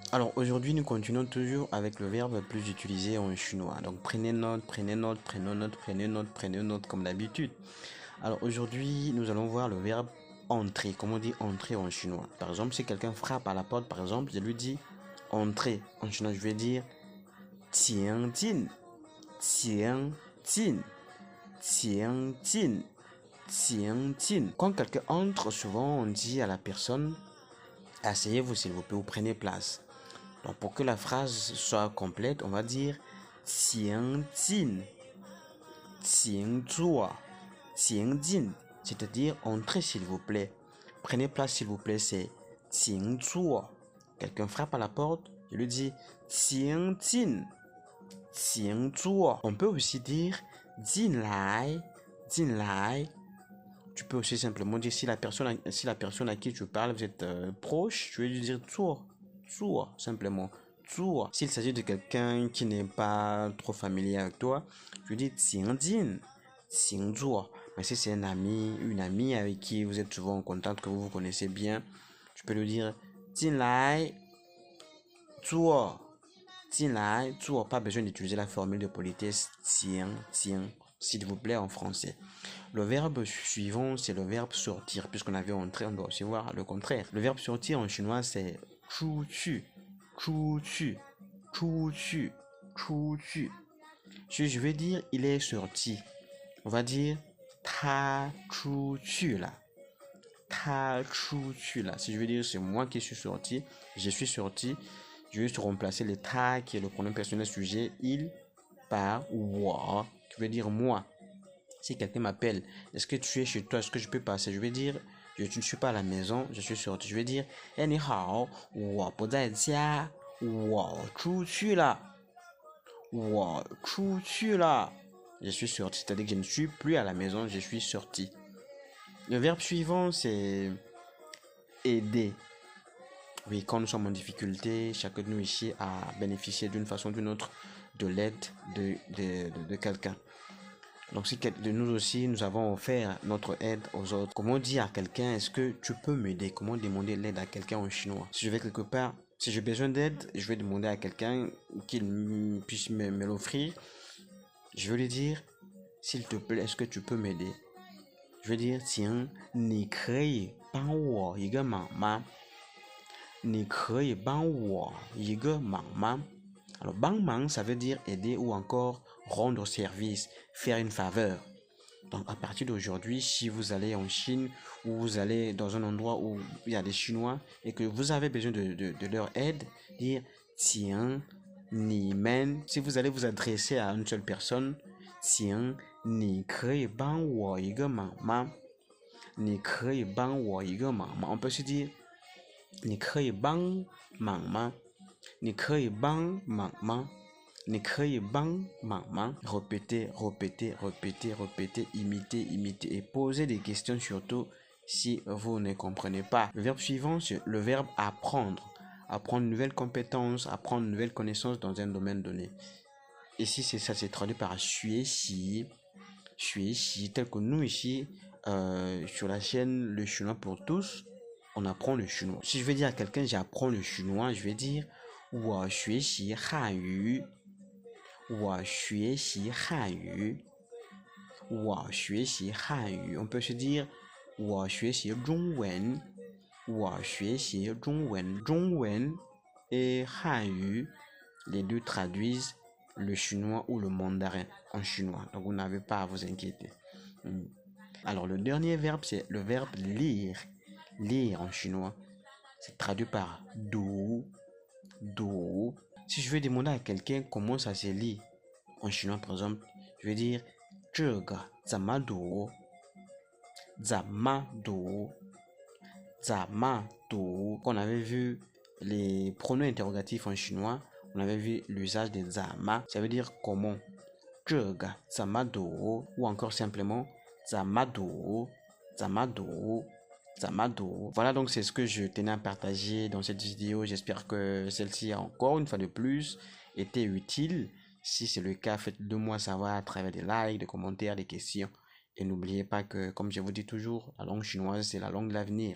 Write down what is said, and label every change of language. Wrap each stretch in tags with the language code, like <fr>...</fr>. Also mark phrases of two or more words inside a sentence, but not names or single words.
<fr>Alors aujourd'hui, nous continuons toujours avec le verbe le plus utilisé en chinois. Donc prenez note, prenez note, prenez note, prenez note, prenez note comme d'habitude. Alors aujourd'hui, nous allons voir le verbe entrer. Comment on dit entrer en chinois? Par exemple, si quelqu'un frappe à la porte, par exemple, je lui dis entrer. En chinois, je vais dire</fr> <zh>请进，请进，请进，请进.</zh> <fr>Quand quelqu'un entre, souvent on dit à la personne asseyez-vous s'il vous plaît ou prenez place. Donc pour que la phrase soit complète, on va dire</fr> <zh>请进, 请坐, 请进,</zh> <fr>c'est-à-dire entrez s'il vous plaît. Prenez place s'il vous plaît, c'est</fr> <zh>请坐.</zh> <fr>Quelqu'un frappe à la porte, je lui dis</fr> <zh>请进, 请坐.</zh> <fr>On peut aussi dire</fr> <zh>进来, 进来.</zh> <fr>Tu peux aussi simplement dire si la personne à qui tu parles, vous êtes proche, tu veux lui dire</fr> <zh>坐, 坐,</zh> <fr>simplement. 坐. S'il s'agit de quelqu'un qui n'est pas trop familier avec toi, tu dis</fr> <zh>请进, 请坐.</zh> <fr>Mais si c'est un ami, une amie avec qui vous êtes souvent en contact, que vous vous connaissez bien, tu peux lui dire</fr> <zh>进来, 坐, 进来, 坐.</zh> <fr>Pas besoin d'utiliser la formule de politesse</fr> <zh>请, 请,</zh> <fr>s'il vous plaît en français. Le verbe suivant, c'est le verbe sortir. Puisqu'on avait entré, on doit aussi voir le contraire. Le verbe sortir en chinois, c'est</fr> <zh>出去, 出去, 出去, 出去.</zh> <fr>Si je veux dire il est sorti, on va dire</fr> <zh>他出去了, 他出去了.</zh> <fr>Si je veux dire c'est moi qui suis sorti, je suis sorti, je vais remplacer le ta qui est le pronom personnel sujet, il par 我, qui veut dire moi. Si quelqu'un m'appelle, est-ce que tu es chez toi, est-ce que je peux passer? Je vais dire, je ne suis pas à la maison, je suis sorti. Je vais dire,</fr> <zh>eh, 你好，我不在家，我出去了，我出去了.</zh> <fr>Je suis sorti, c'est-à-dire que je ne suis plus à la maison, je suis sorti. Le verbe suivant, c'est aider. Oui, quand nous sommes en difficulté, chacun de nous ici a bénéficié d'une façon ou d'une autre de l'aide de quelqu'un. Donc si de nous aussi, nous avons offert notre aide aux autres. Comment dire à quelqu'un, est-ce que tu peux m'aider? Comment demander l'aide à quelqu'un en chinois? Si je vais quelque part, si j'ai besoin d'aide, je vais demander à quelqu'un qu'il puisse me l'offrir. Je vais lui dire, s'il te plaît, est-ce que tu peux m'aider? Je vais dire, tiens,</fr> <zh>你可以帮我一个忙吗？你可以帮我一个忙吗？</zh> <fr>Alors,</fr> <zh>帮忙,</zh> <fr>ça veut dire aider ou encore rendre service, faire une faveur. Donc, à partir d'aujourd'hui, si vous allez en Chine ou vous allez dans un endroit où il y a des Chinois et que vous avez besoin de leur aide, dire tiens,</fr> <zh>你们.</zh> <fr>Si vous allez vous adresser à une seule personne, tiens,</fr> <zh>你可以帮我一个忙吗. 你可以帮我一个忙吗.</zh> <fr>On peut se dire</fr> <zh>你可以帮忙吗. 你可以帮忙吗？你可以帮忙吗？</zh> <fr>Répétez, répétez, répétez, répétez, imitez, imitez et posez des questions surtout si vous ne comprenez pas. Le verbe suivant, c'est le verbe apprendre. Apprendre une nouvelle compétence, apprendre une nouvelle connaissance dans un domaine donné. Ici, ça s'est traduit par</fr> <zh>学习, 学习,</zh> <fr>tel que nous ici, sur la chaîne Le Chinois pour tous, on apprend le chinois. Si je veux dire à quelqu'un j'apprends le chinois, je vais dire</fr> <zh>我学习汉语，我学习汉语，我学习汉语.</zh> <fr>On peut se dire</fr> <zh>我学习中文，我学习中文。中文 et 汉语,</zh> <fr>les deux traduisent le chinois ou le mandarin en chinois. Donc vous n'avez pas à vous inquiéter. Alors le dernier verbe, c'est le verbe lire. Lire en chinois, c'est traduit par 读. Do. Si je veux demander à quelqu'un comment ça se lit en chinois par exemple, je vais dire</fr> <zh>这个怎么读？怎么读？怎么读？</zh> <fr>Quand on avait vu les pronoms interrogatifs en chinois, on avait vu l'usage des zama, ça veut dire comment.</fr> <zh>这个怎么读?</zh> <fr>Ou encore simplement</fr> <zh>怎么读？怎么读？</zh> <fr>Voilà, donc c'est ce que je tenais à partager dans cette vidéo. J'espère que celle-ci, encore une fois de plus, était utile. Si c'est le cas, faites-le moi savoir à travers des likes, des commentaires, des questions. Et n'oubliez pas que, comme je vous dis toujours, la langue chinoise, c'est la langue de l'avenir.</fr>